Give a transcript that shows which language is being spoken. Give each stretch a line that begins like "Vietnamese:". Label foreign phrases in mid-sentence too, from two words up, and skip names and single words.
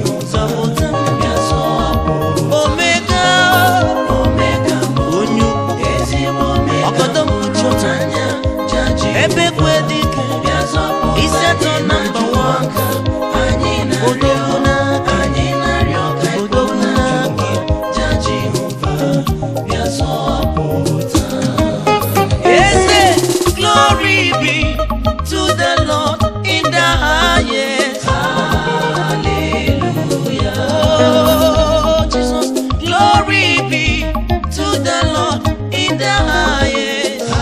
Igbo: Zọpụta m. Omega. Onye ukwu. Ọgọdọ m kpuchi ọtọ. Ebe kwe dike. Isi atọ nọmba one. Odogwu na-aga. Odogwu na-aga.
English: Yes, glory be to the Lord in the highest. Hallelujah. Oh, Jesus, glory be to the Lord in the highest.